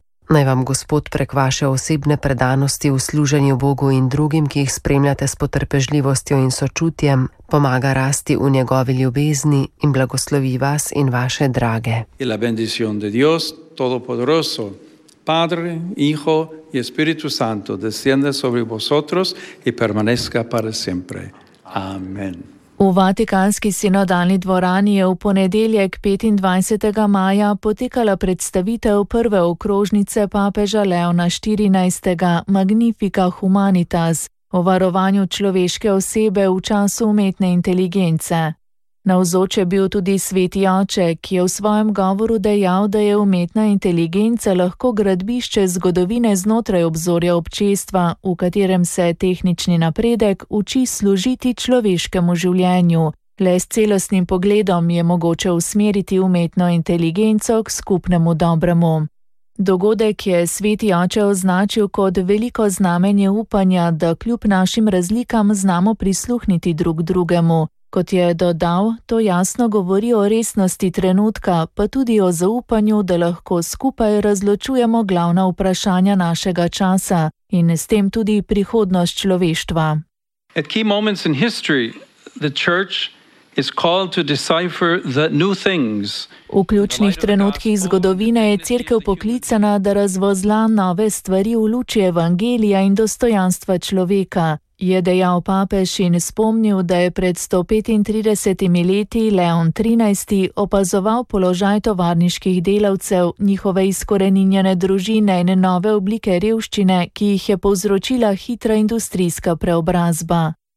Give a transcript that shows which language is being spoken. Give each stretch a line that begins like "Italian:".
Slovenian: Naj vam Gospod prek vaše osebne predanosti v služenju Bogu in drugim, ki jih spremljate s potrpežljivostjo in sočutjem, pomaga rasti v njegovi ljubezni in blagoslovi vas in vaše drage.
Spanish: Je la bendición de Dios todopoderoso, Padre, Hijo y Espíritu Santo, descienda sobre vosotros y permanezca para siempre. Amen.
Slovenian: V Vatikanski sinodalni dvorani je v ponedeljek 25. maja potekala predstavitev prve okrožnice papeža Leona 14. Magnifica Humanitas o varovanju človeške osebe v času umetne inteligence. Navzoč je bil tudi sveti oče, ki je v svojem govoru dejal, da je umetna inteligenca lahko gradbišče zgodovine znotraj obzorja občestva, v katerem se tehnični napredek uči služiti človeškemu življenju. Le s celostnim pogledom je mogoče usmeriti umetno inteligenco k skupnemu dobremu. Dogodek je sveti oče označil kot veliko znamenje upanja, da kljub našim razlikam znamo prisluhniti drug drugemu. Kot je dodal, to jasno govori o resnosti trenutka, pa tudi o zaupanju, da lahko skupaj razločujemo glavna vprašanja našega časa in s tem tudi prihodnost človeštva.
English: At key moments in history, the church is called to decipher the new things.
Slovenian: V ključnih trenutkih zgodovine je cerkev poklicana, da razvozla nove stvari v luči evangelija in dostojanstva človeka. Je dejal papež in spomnil, da je pred 135 leti Leon 13. opazoval položaj tovarniških delavcev, njihove izkoreninjene družine in nove oblike revščine, ki jih je povzročila hitra industrijska preobrazba.